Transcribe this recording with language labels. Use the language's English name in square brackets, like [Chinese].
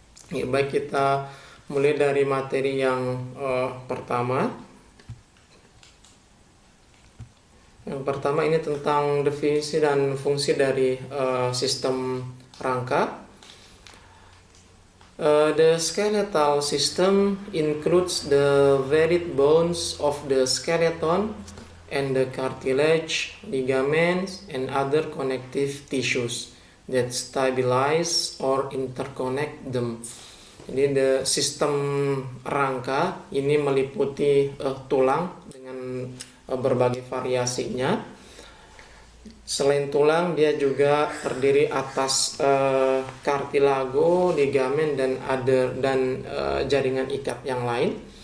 [Indonesian] Ya, baik, kita mulai dari materi yang pertama. Yang pertama ini tentang definisi dan fungsi dari sistem rangka. [English] The skeletal system includes the varied bones of the skeleton and the cartilage, ligaments, and other connective tissues that stabilize or interconnect them. [Indonesian] Jadi sistem rangka ini meliputi tulang dengan berbagai variasinya. Selain tulang, dia juga terdiri atas cartilago, ligamen, dan jaringan ikat yang lain.